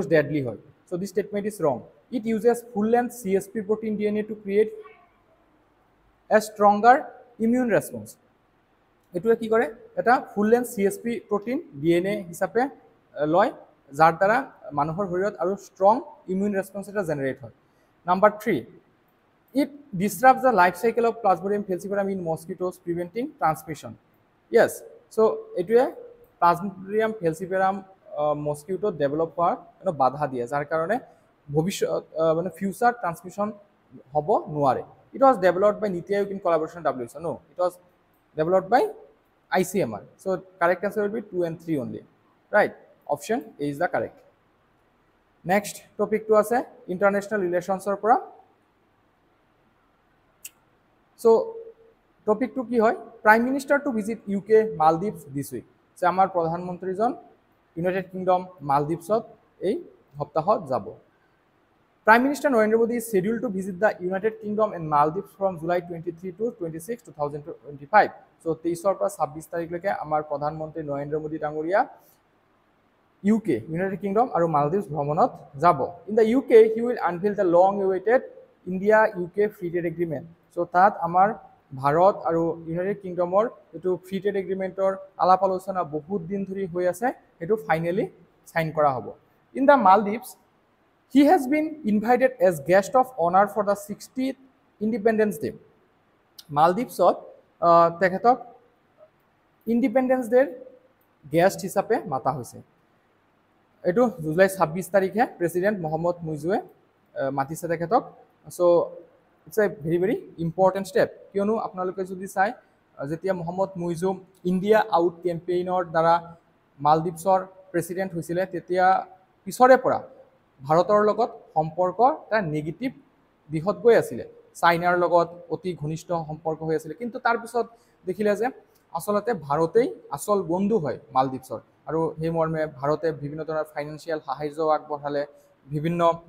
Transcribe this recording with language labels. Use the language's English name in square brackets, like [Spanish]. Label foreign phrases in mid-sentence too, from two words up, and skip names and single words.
[English] deadly হয় so this statement is wrong it uses full length CSP protein DNA to create a stronger immune response [Assamese] এটুৱে কি কৰে এটা [English] full length CSP protein [Assamese] DNA হিচাপে লয় যাৰ দ্বাৰা মানুহৰ শৰীৰত আৰু [English] strong immune response [Assamese] এটা জেনাৰেট হয় নাম্বাৰ 3 [English] it disrupts the life cycle of Plasmodium falciparum in mosquitoes preventing transmission yes so [Assamese] এটুৱে Plasmodium falciparum মস্কিটো ডেভেলপ হোৱাৰ বাধা দিয়ে যাৰ কাৰণে ভৱিষ্যত মানে ফিউচাৰ ট্ৰান্সমিশন হ'ব নোৱাৰে [English] it was developed by Niti Aayog in collaboration with WHO no it was developed by ICMR so correct answer will be 2 and 3 only right option A is the correct next topic to আছে international relations or পৰা so topic to [Assamese] কি হয় [English] prime minister to visit UK Maldives this week so [Assamese] আমাৰ প্ৰধানমন্ত্ৰীজন ইউনাইটেড কিংডম মালদ্বীপছত এই সপ্তাহত যাব [English] Prime Minister Narendra Modi is scheduled to visit the United Kingdom and Maldives from July 23 to 26, 2025. [Assamese] So, 23 পৰা 26 তাৰিখলৈকে আমাৰ প্ৰধানমন্ত্ৰী নৰেন্দ্ৰ মোদী ডাঙৰীয়া UK, United Kingdom আৰু Maldives ভ্ৰমণত যাব. [English] In the UK, he will unveil the long-awaited India-UK Free Trade Agreement. So, [Assamese] তাত আমাৰ ভাৰত আৰু ইউনাইটেড কিংডমৰ এটো [English] free trade agreement [Assamese] আলাপ আলোচনা বহুত দিন ধৰি হৈ আছে এটো [English] finally sign [Assamese] কৰা হ'ব. [English] In the Maldives, he has been invited as guest of honor for the 60th Independence Day. [Assamese] Maldives তেখেতক [English] independence day guest [Assamese] হিচাপে মাতা হৈছে এটো জুলাই 26 তাৰিখে প্ৰেসিডেন্ট মোহাম্মদ মুইজুৱে মাতিছে তেখেতক [English] so it's a very important step [Assamese] কিয়নো আপোনালোকে যদি চাই যেতিয়া মোহাম্মদ মুইজু [English] India Out campaign [Assamese] দ্বাৰা মালদ্বীপছৰ প্ৰেসিডেন্ট হৈছিলে তেতিয়া পিছৰে পৰা ভাৰতৰ লগত সম্পৰ্ক এটা নেগেটিভ দিশত গৈ আছিল চাইনাৰ লগত অতি ঘনিষ্ঠ সম্পৰ্ক হৈ আছিল কিন্তু তাৰ পিছত দেখিলে যে আসলতে ভাৰতেই আসল বন্ধু হয় মালদ্বীপছৰ আৰু সেই মৰ্মে ভাৰতে বিভিন্ন ধৰণৰ ফাইনান্সিয়াল সাহায্য আগবঢ়ালে বিভিন্ন